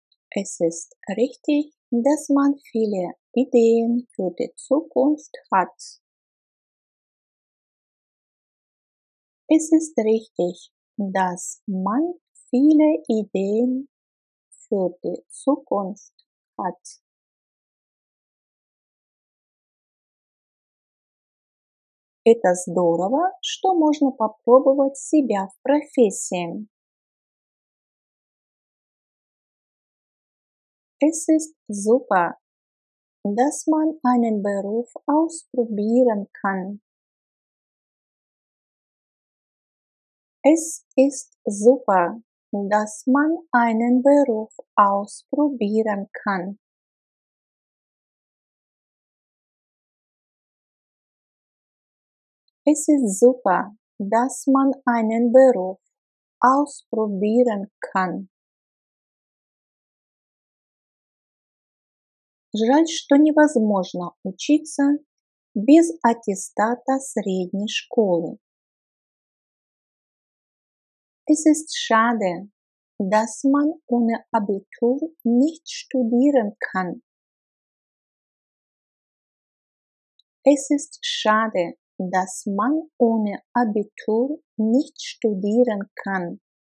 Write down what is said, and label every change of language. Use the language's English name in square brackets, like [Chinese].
[German] Es ist richtig, dass man viele Ideen für die Zukunft hat. Es ist richtig, dass man viele Ideen für die Zukunft hat. [Russian] Это здорово, что можно попробовать себя в профессии. [German] Es ist super, dass man einen Beruf ausprobieren kann. Es ist super, dass man einen Beruf ausprobieren kann. Es ist super, dass man einen Beruf ausprobieren kann. [Russian] Жаль, что невозможно учиться без аттестата средней школы. [German] Es ist schade, dass man ohne Abitur nicht studieren kann. Es ist schade, dass man ohne Abitur nicht studieren kann.